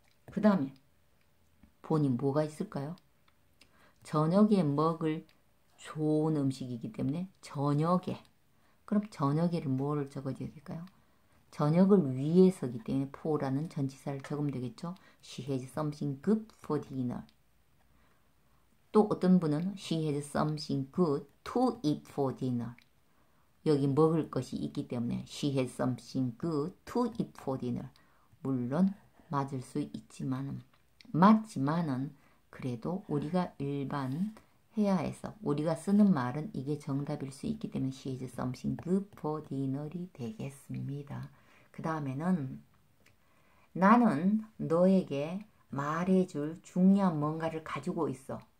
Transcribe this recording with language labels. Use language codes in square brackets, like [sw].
[ko] 그 다음에 보니 뭐가 있을까요? 저녁에 먹을 좋은 음식이기 때문에 저녁에. 그럼 저녁에를 뭐를 적어줘야 될까요? 저녁을 위해서기 때문에 for라는 전치사를 적으면 되겠죠. [en] She has something good for dinner. 또 어떤 분은 She has something good to eat for dinner. [ko] 여기 먹을 것이 있기 때문에 [en] She has something good to eat for dinner. [ko] 물론 맞을 수 있지만은 맞지만은 그래도 우리가 일반 회화에서 우리가 쓰는 말은 이게 정답일 수 있기 때문에 [en] she has something good for dinner [ko] 이 되겠습니다. 그 다음에는 나는 너에게 말해줄 중요한 뭔가를 가지고 있어.